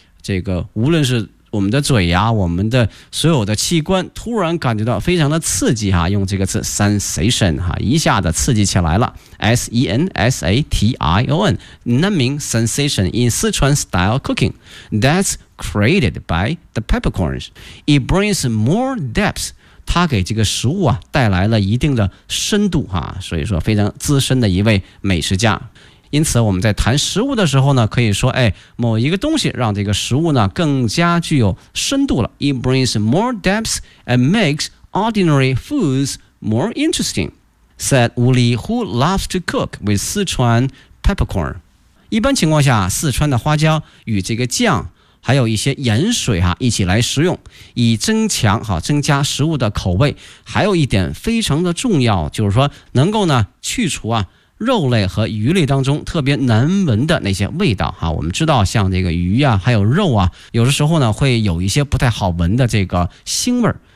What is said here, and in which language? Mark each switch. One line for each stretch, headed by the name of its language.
Chinese: 这个无论是我们的嘴呀、啊、我们的所有的器官突然感觉到非常的刺激哈、啊、用这个词 sensation 哈、啊、一下子刺激起来了
English: sensation numbing sensation in Sichuan style cooking that's created by the peppercorns it brings more depth
Chinese: 它给这个食物啊带来了一定的深度哈、啊、所以说非常资深的一位美食家。因此我们在谈食物的时候呢，可以说哎，某一个东西让这个食物呢更加具有深度了。
English: It brings more depth and makes ordinary foods more interesting, said Wu Li, who loves to cook with Sichuan peppercorn.
Chinese: 一般情况下，四川的花椒与这个酱还有一些盐水、啊、一起来食用，以增强好增加食物的口味。还有一点非常的重要，就是说能够呢去除啊肉类和鱼类当中特别难闻的那些味道哈，我们知道像这个鱼啊还有肉啊，有的时候呢会有一些不太好闻的这个腥味儿。